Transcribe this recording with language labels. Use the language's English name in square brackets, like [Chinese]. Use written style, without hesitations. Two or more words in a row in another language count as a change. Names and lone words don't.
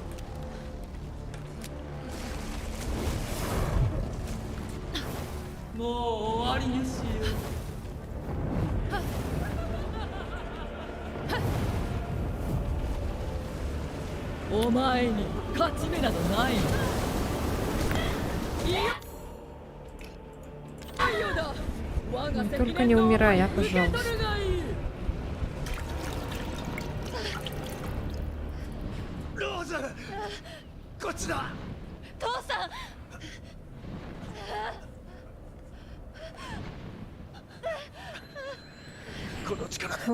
[Japanese] もう終わりにしよう。お前に勝ち目などないの。いや。いよだ。我が責任 [Russian] Только не умирай, а, пожалуйста. [Japanese] 受け取るがいい。ローズこっちだ。父さん。この力で